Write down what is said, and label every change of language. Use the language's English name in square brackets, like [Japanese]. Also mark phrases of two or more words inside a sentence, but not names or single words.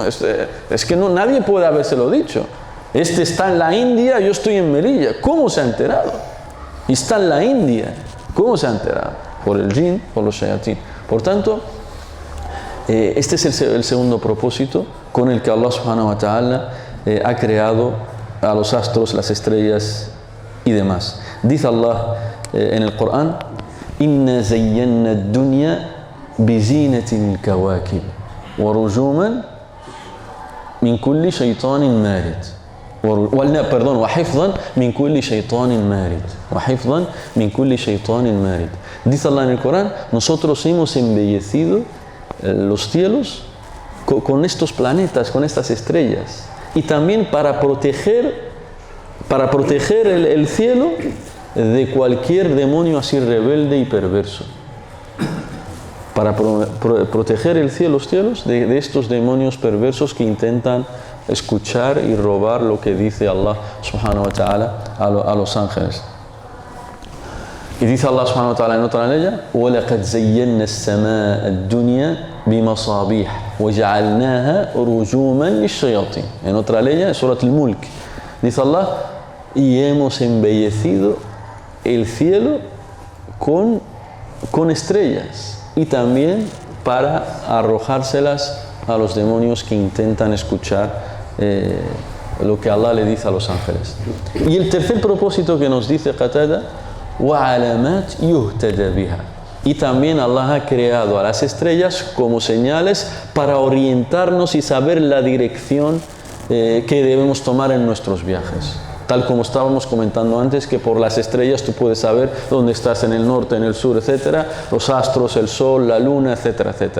[Spanish] Es que nadie puede habérselo dicho. Este está en la India, yo estoy en Melilla. ¿Cómo se ha enterado? Y está en la India. ¿Cómo se ha enterado? Por el jinn, por los shayatín. Por tanto, este es el segundo propósito con el que Allah [Arabic] سبحانه وتعالى [Spanish] ha creado a los astros, las estrellas y demás. Dice Allah en el Corán, [Arabic] إنا زينا الدنيا بزينة الكواكب ورجوما من كل شيطان مارد. وحفظا من كل شيطان مارد وحفظا من كل شيطان مارد. [Spanish] Dice Allah en el Corán, nosotros hemos embellecido los cielos con estos planetas, con estas estrellas, y también para proteger el cielo de cualquier demonio así rebelde y perverso. Para proteger el cielo, los cielos de estos demonios perversos que intentan escuchar y robar lo que dice Allah [Arabic] سبحانه وتعالى [Spanish] a los ángeles. Y dice Allah [Arabic] سبحانه وتعالى [Spanish] en otra ley, [Arabic] وَلَقَدْ زَيَّنَّا السَّمَاءَ الدُّنْيَا بِمَصَابِيحَ وَجَعَلْنَاهَا رُجُومًا لِلشَّيَاطِينِ. [Spanish] En otra ley, en Surat al-Mulk, dice Allah, y hemos embellecido el cielo con estrellas y también para arrojárselas a los demonios que intentan escuchar lo que Allah le dice a los ángeles. Y el tercer propósito que nos dice Qatada, [Arabic] وَعَلَمَاتْ يُهْتَدَ بِهَا. [Spanish] Y también Allah ha creado a las estrellas como señales para orientarnos y saber la dirección que debemos tomar en nuestros viajes. Tal como estábamos comentando antes, que por las estrellas tú puedes saber dónde estás, en el norte, en el sur, etcétera, los astros, el sol, la luna, etcétera, etcétera.